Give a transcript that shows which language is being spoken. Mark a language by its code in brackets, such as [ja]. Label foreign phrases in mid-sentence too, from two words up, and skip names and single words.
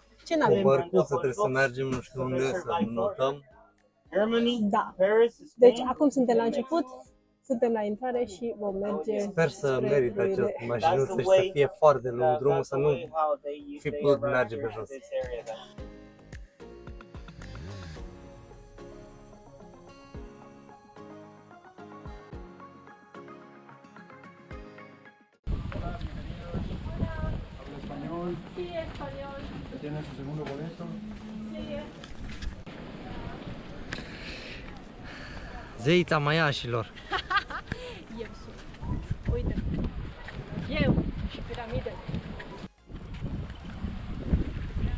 [ro] Ce Cu n-avem? bărcuță trebuie să mergem nu știu unde să notăm. Da. Deci acum suntem la început, suntem la intrare și vom merge. Sper să spre merită ruine. această mașinuță și să fie foarte lung drumul, să nu fi putut merge pe jos. [es] Sí, español. ¿Tienes su segundo boleto? Sí. [ro] Zeița maiașilor. Eu sunt. Uite. Eu și piramide.